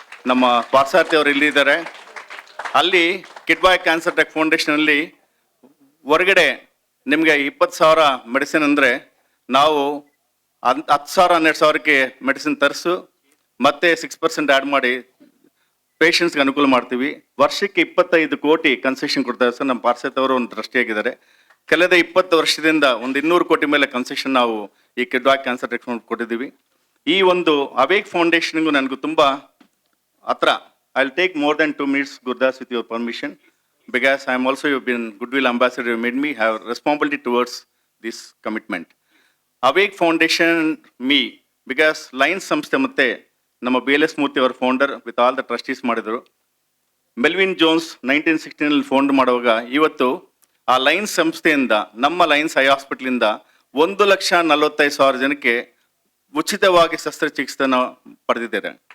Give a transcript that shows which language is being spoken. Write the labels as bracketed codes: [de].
[kn] ನಮ್ಮ ಪಾರ್ಸಾರ್ಥಿ ಅವರು ಇಲ್ಲಿದ್ದಾರೆ. ಅಲ್ಲಿ ಕಿಡ್ವಾಯ್ ಕ್ಯಾನ್ಸರ್ ಟೆಕ್ ಫೌಂಡೇಶನಲ್ಲಿ ಹೊರಗಡೆ ನಿಮಗೆ 20,000 ಮೆಡಿಸಿನ್ ಅಂದರೆ ನಾವು 10,000 12,000ಕ್ಕೆ ಮೆಡಿಸಿನ್ ತರಿಸು ಮತ್ತೆ 6% ಆ್ಯಡ್ ಮಾಡಿ ಪೇಷಂಟ್ಸ್ಗೆ ಅನುಕೂಲ ಮಾಡ್ತೀವಿ. ವರ್ಷಕ್ಕೆ 25 ಕೋಟಿ ಕನ್ಸೆಷನ್ ಕೊಡ್ತಾರೆ ಸರ್. ನಮ್ಮ ಪಾರ್ಸೆತ್ ಅವರು ಒಂದು ಟ್ರಸ್ಟಿಯಾಗಿದ್ದಾರೆ. ಕಳೆದ 20 ವರ್ಷದಿಂದ ಒಂದು 200 ಕೋಟಿ ಮೇಲೆ ಕನ್ಸೆಷನ್ ನಾವು ಈ ಕಿಡ್ವಾಯ್ ಕ್ಯಾನ್ಸರ್ ಟೆಕ್ ಕೊಟ್ಟಿದ್ದೀವಿ. ಈ ಒಂದು ಅವೇಕ್ ಫೌಂಡೇಶನ್ಗೂ ನನಗೂ ತುಂಬ ಹತ್ರ. [en] I will take more then 2 minutes, Gurdas, with your permission, because I am also, you've been goodwill ambassador, you made me have responsibility towards this commitment. Awake Foundation, me, because [kn] lines ಸಂಸ್ಥೆ ಮತ್ತೆ ನಮ್ಮ BLS ಮೂರ್ತಿ ಅವರ founder [en] with all the trustees [kn] ಮಾಡಿದರು. Melvin Jones 1916 found ಮಾಡುವಾಗ ಇವತ್ತು ಆ lines ಸಂಸ್ಥೆಯಿಂದ ನಮ್ಮ ಲೈನ್ಸ್ ಐ ಹಾಸ್ಪಿಟ್ಲಿಂದ 1,45,000 ಜನಕ್ಕೆ ಉಚಿತವಾಗಿ ಶಸ್ತ್ರಚಿಕಿತ್ಸೆನ ಪಡೆದಿದ್ದಾರೆ.